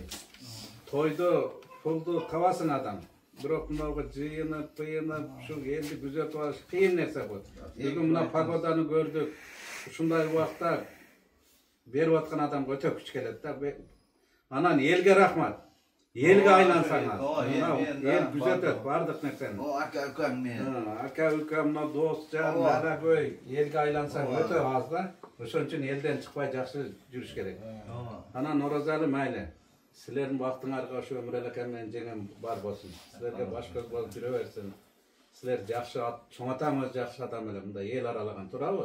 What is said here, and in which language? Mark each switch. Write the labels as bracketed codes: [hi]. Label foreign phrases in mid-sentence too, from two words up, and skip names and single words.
[ky] Тойду, пулду табасың адам. Бирок мынага жыйынып, тыйынып, ушу элди күзөтүп алыш кыйын нерсе бул. Бүгүн мына погоданы көрдүк. Ушундай убакта берип аткан адамга өтө күч келет да. Анан элге рахмат. Elge aylансаңар. El күзөтөт бардык нерсени. O aka ukam men. Aka ukam, дос, жан, ара көй, элге айлансаң өтө аз да. Ошон үчүн элден чыкпай жакшы жүрүш керек. Анан Оразалы майли. Силердин бактыңарга ошо Өмүр элекем менен жеңем бар болсун. Силерге баш көз болуп жүрө берсин. Силер жакшы чоң атамыз жакшы адам эле, мындай эл аралаган турабы?